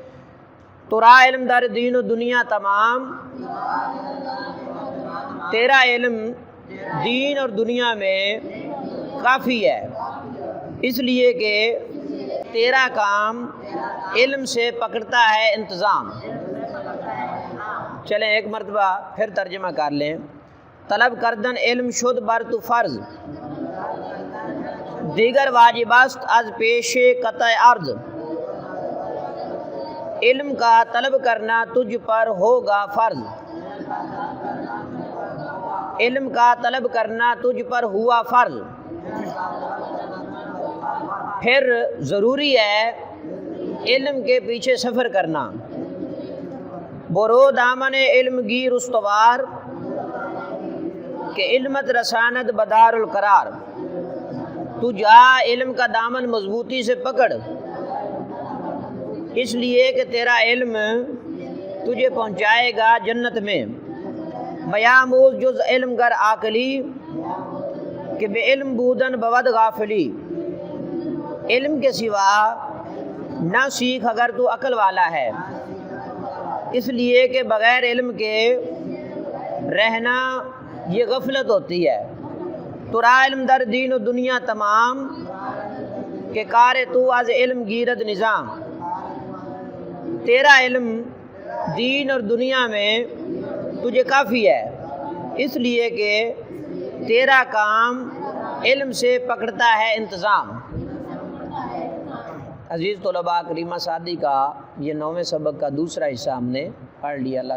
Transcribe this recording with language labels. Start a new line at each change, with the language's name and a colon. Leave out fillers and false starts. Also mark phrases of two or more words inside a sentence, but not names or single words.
Persian: تو را علم دار دین و دنیا تمام،
Urdu: تیرا علم دین اور دنیا میں کافی ہے، اس لیے کہ تیرا کام علم سے پکڑتا ہے انتظام۔ چلیں ایک مرتبہ پھر ترجمہ کر لیں۔
Persian: طلب کردن علم شد بر تو فرض، دیگر واجبست از پیش قطع عرض،
Urdu: علم کا طلب کرنا تجھ پر ہوگا فرض، علم کا طلب کرنا تجھ پر ہوا فرض۔ پھر ضروری ہے علم کے پیچھے سفر کرنا۔
Persian: برو دامن علم گیر استوار، کہ علمت رساند بدار القرار،
Urdu: تو جا علم کا دامن مضبوطی سے پکڑ، اس لیے کہ تیرا علم تجھے پہنچائے گا جنت میں۔
Persian: میاموز جز علم گر عاقلی، کہ بے علم بودن بود غافلی،
Urdu: علم کے سوا نہ سیکھ اگر تو عقل والا ہے، اس لیے کہ بغیر علم کے رہنا یہ غفلت ہوتی ہے۔
Persian: تو را علم در دین و دنیا تمام، کہ کار تو از علم گیرد نظام،
Urdu: تیرا علم دین اور دنیا میں تجھے کافی ہے، اس لیے کہ تیرا کام علم سے پکڑتا ہے انتظام۔ عزیز طلباء، کریمہ سعدی کا یہ 9ویں سبق کا دوسرا حصہ ہم نے پڑھ لیا۔